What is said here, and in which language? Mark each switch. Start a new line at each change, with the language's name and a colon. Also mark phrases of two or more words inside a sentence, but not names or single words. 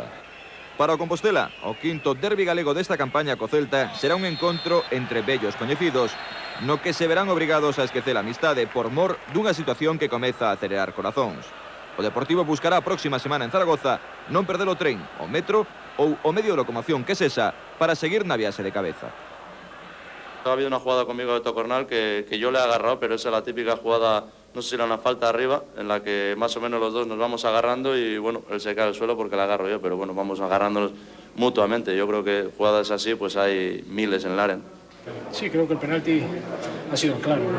Galician: Para o Compostela, o quinto derbi galego desta campaña co Celta será un encontro entre vellos coñecidos, no que se verán obrigados a esquecer a amistade por mor dunha situación que comeza a acelerar corazóns. O Deportivo buscará a próxima semana en Zaragoza non perder o tren, o metro ou o medio de locomoción que sexa para seguir na viaxe de cabeza.
Spanish: Ha habido una jugada conmigo de Tocornal que yo le he agarrado, pero esa es la típica jugada, no sé si era una falta arriba, en la que más o menos los dos nos vamos agarrando y bueno, él se cae al suelo porque le agarro yo, pero bueno, vamos agarrándonos mutuamente. Yo creo que jugadas así pues hay miles en el área. Sí, creo que el penalti ha sido claro, ¿no?